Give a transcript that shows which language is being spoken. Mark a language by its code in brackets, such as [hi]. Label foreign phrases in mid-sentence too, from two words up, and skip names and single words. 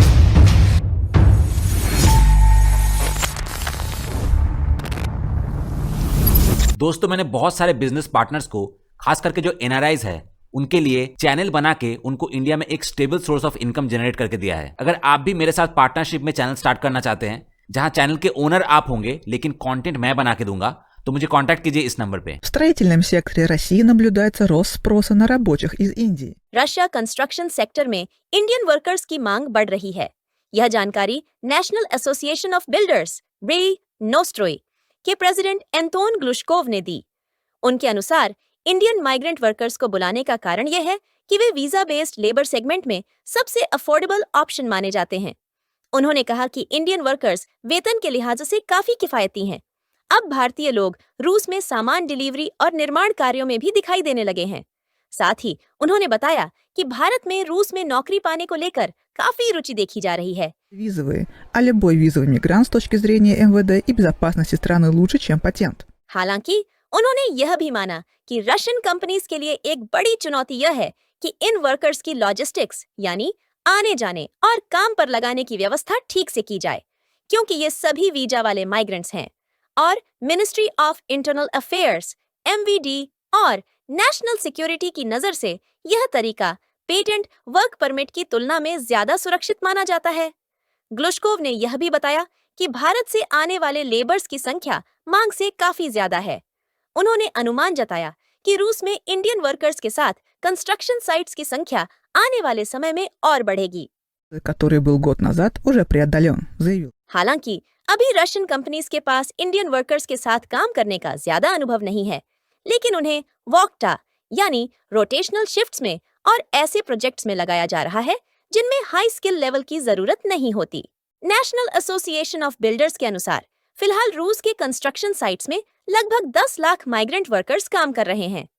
[hi] दोस्तों, मैंने बहुत सारे [en] business partners [hi] को, खास करके जो एनआरआईज है, उनके लिए चैनल बना के उनको इंडिया में एक [en] stable source of income [hi] जनरेट करके दिया है। अगर आप भी मेरे साथ पार्टनरशिप में [en] channel start [hi] करना चाहते हैं, जहां चैनल के ओनर आप होंगे लेकिन कंटेंट मैं बना के दूंगा, तो मुझे कांटेक्ट कीजिए इस नंबर पे। [ru] В строительном секторе России наблюдается рост спроса на рабочих из Индии. [en] Russia construction sector [hi] में [en] Indian workers [hi] की मांग बढ़ रही है। यह जानकारी नेशनल एसोसिएशन ऑफ बिल्डर्स रे नोस्ट्रोई के प्रेसिडेंट एंटोन ग्लुश्कोव ने दी। उनके अनुसार [en] Indian migrant workers [hi] को बुलाने का कारण यह है कि वे [en] visa based labour segment [hi] में सबसे [en] affordable option [hi] माने जाते हैं। उन्होंने कहा कि [en] Indian workers [hi] वेतन के लिहाज से काफी किफायती हैं। अब भारतीय लोग रूस में सामान डिलीवरी और निर्माण कार्यों में भी दिखाई देने लगे हैं। साथ ही उन्होंने बताया कि भारत में रूस में नौकरी पाने को लेकर काफी रुचि देखी जा रही है। [ru] Визовые, а любой визовый мигрант с точки зрения МВД и безопасности страны лучше, чем патент. [hi] हालांकि उन्होंने यह भी माना कि [en] Russian companies [hi] के लिए एक बड़ी चुनौती यह है कि इन वर्कर्स की लॉजिस्टिक्स, यानी आने जाने और काम पर लगाने की व्यवस्था ठीक से की जाए, क्योंकि ये सभी वीजा वाले माइग्रेंट्स हैं और मिनिस्ट्री ऑफ इंटरनल अफेयर्स, MVD और [en] national security [hi] की नजर से यह तरीका [en] patent work permit [hi] की तुलना में ज्यादा सुरक्षित माना जाता है। ग्लुश्कोव ने यह भी बताया कि भारत से आने वाले लेबर्स की संख्या मांग से काफी ज्यादा है। उन्होंने अनुमान जताया कि रूस में [en] Indian workers [hi] के साथ [en] construction sites [hi] की संख्या आने वाले समय में और बढ़ेगी, [ru] который был गод назад, уже преодолен, заявил. [hi] हालांकि अभी [en] Russian companies [hi] के पास [en] Indian workers [hi] के साथ काम करने का ज्यादा अनुभव नहीं है, लेकिन उन्हें वॉकटा यानी [en] rotational shifts [hi] में और ऐसे प्रोजेक्ट्स में लगाया जा रहा है जिनमें [en] high skill level [hi] की जरूरत नहीं होती। नेशनल एसोसिएशन ऑफ बिल्डर्स के अनुसार फिलहाल रूस के [en] construction sites [hi] में लगभग 10 लाख [en] migrant workers [hi] काम कर रहे हैं।